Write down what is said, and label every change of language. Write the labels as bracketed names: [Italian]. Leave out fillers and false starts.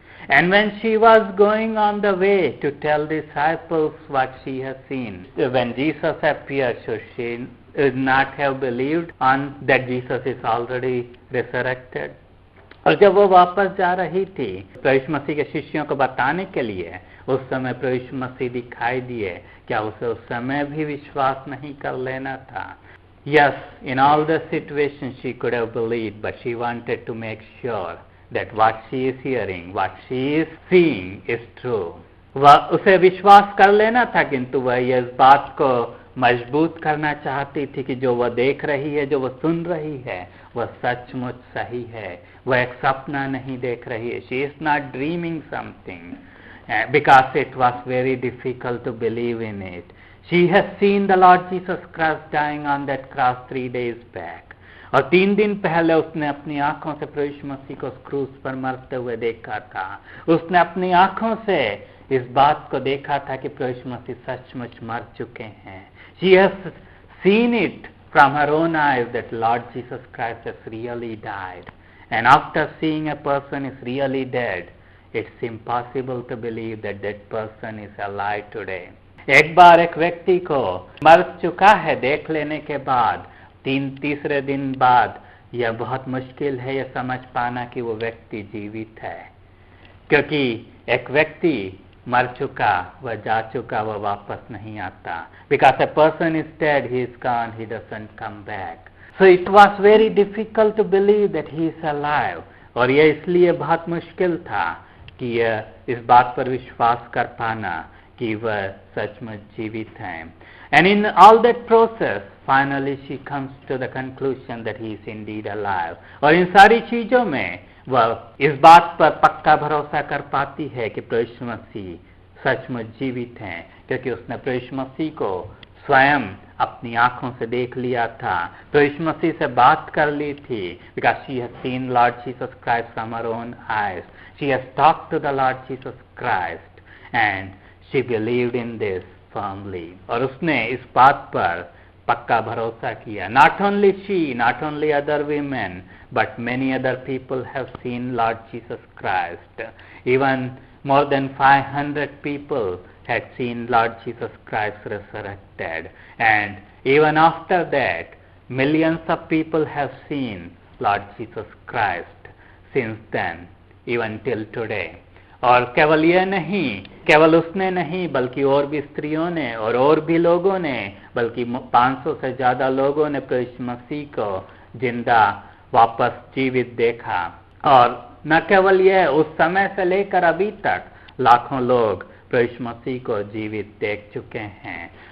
[English] And when she was going on the way to tell disciples what she has seen, when Jesus appeared, should she not have believed on that Jesus is already resurrected? [Hindi] और जब वो वापस जा रही थी प्रभु मसीह के शिष्यों को बताने के लिए, उस समय प्रभु मसीह दिखाई दिए, क्या उसे उस समय भी विश्वास नहीं कर लेना था? [English] Yes, in all the situations she could have believed, but she wanted to make sure that what she is hearing, what she is seeing is true. [Hindi] वह उसे विश्वास कर लेना था, किंतु वह इस बात को मजबूत करना चाहती थी कि जो वह देख रही है, जो वह सुन रही है, वह सचमुच सही है. वह एक सपना नहीं देख रही है. [English] She is not dreaming something because it was very difficult to believe in it. She has seen the Lord Jesus Christ dying on that cross 3 days back. [Hindi] और 3 दिन पहले उसने अपनी आंखों से प्रभु मसीह को उस क्रूस पर मरते हुए देखा था. उसने अपनी आंखों से इस बात को देखा था कि प्रभु मसीह सचमुच मर चुके हैं. [English] She has seen it from her own eyes that Lord Jesus Christ has really died. And after seeing a person is really dead, it's impossible to believe that that person is alive today. [Hindi] एक बार एक व्यक्ति को मर चुका है देख लेने के बाद तीसरे दिन बाद यह बहुत मुश्किल है यह समझ पाना कि वो व्यक्ति जीवित है, क्योंकि एक व्यक्ति मर चुका, वह जा चुका, वह वापस नहीं आता. [English] Because a person is dead, he is gone, he doesn't come back. So it was very difficult to believe that he is alive. [Hindi] और यह इसलिए बहुत मुश्किल था कि यह इस बात पर विश्वास कर पाना कि वह सचमुच जीवित हैं. [English] And in all that process, finally she comes to the conclusion that he is indeed alive. [Hindi] और इन सारी चीजों में वह इस बात पर पक्का भरोसा कर पाती है कि प्रभु मसीह सचमुच जीवित हैं, क्योंकि उसने प्रभु मसीह को स्वयं अपनी आंखों से देख लिया था, प्रभु मसीह से बात कर ली थी. [English] Because she has seen Lord Jesus Christ from her own eyes. She has talked to the Lord Jesus Christ and she believed in this firmly. [Hindi] और उसने इस बात पर पक्का भरोसा किया. [English] Not only she, not only other women, but many other people have seen Lord Jesus Christ. Even more than 500 people had seen Lord Jesus Christ resurrected. And Even after that, millions of people have seen Lord Jesus Christ since then, even till today. [Hindi] और केवल ये नहीं, केवल उसने नहीं, बल्कि और भी स्त्रियों ने और भी लोगों ने, बल्कि 500 से ज़्यादा लोगों ने प्रभु यीशु मसीह को जिंदा वापस जीवित देखा। और न केवल यह, उस समय से लेकर अभी तक लाखों लोग प्रभु यीशु मसीह को जीवित देख चुके हैं।